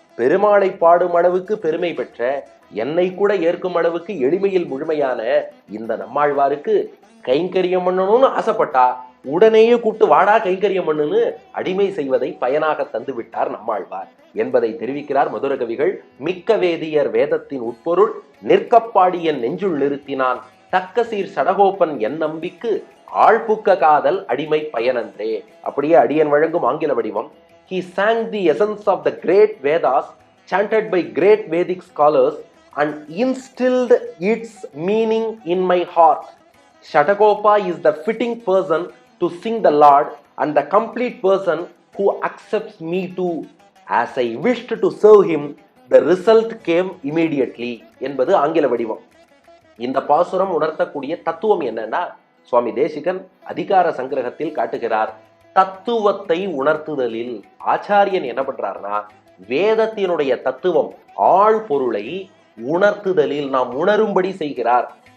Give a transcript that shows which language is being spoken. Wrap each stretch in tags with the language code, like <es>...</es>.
<ta>பெருமாளை பாடும் அளவுக்கு பெருமை பெற்ற, என்னை கூட ஏற்கும் அளவுக்கு எளிமையில் முழுமையான இந்த நம்மாழ்வாருக்கு கைங்கரியம் பண்ணணும்னு ஆசைப்பட்டா உடனேயே கூப்பிட்டு வாடா கைங்கரியம் பண்ணுன்னு அடிமை செய்வதை பயனாக தந்து விட்டார் நம்மாழ்வார் என்பதை தெரிவிக்கிறார் மதுரகவிகள். மிக்க வேதியர் வேதத்தின் உட்பொருள் நிற்கப்பாடியன் நெஞ்சுள் நிறுத்தினான், தக்க சீர் சடகோப்பன் என் நம்பிக்கு ஆழ்புக்க காதல் அடிமை பயனன்றே. அப்படியே அடியன் வழங்கும் ஆங்கில வடிவம்.</ta> <en>He sang the essence of the great Vedas chanted by great Vedic scholars and instilled its meaning in my heart. Shatagopa is the fitting person to sing the Lord and the complete person who accepts me too. As I wished to serve him, the result came immediately</en> <ta>என்பது ஆங்கில வடிவம். இந்த பாசுரம் உணர்த்தக்கூடிய தத்துவம் என்னன்னா, சுவாமி தேசிகன் அதிகார சங்கிரகத்தில் காட்டுகிறார். தத்துவத்தை உணர்த்துதலில் ஆச்சாரியன் என்ன பண்றாருன்னா, வேதத்தினுடைய தத்துவம் ஆழ் பொருளை உணர்த்துதலில் நாம் உணரும்படி செய்கிறார்.</ta>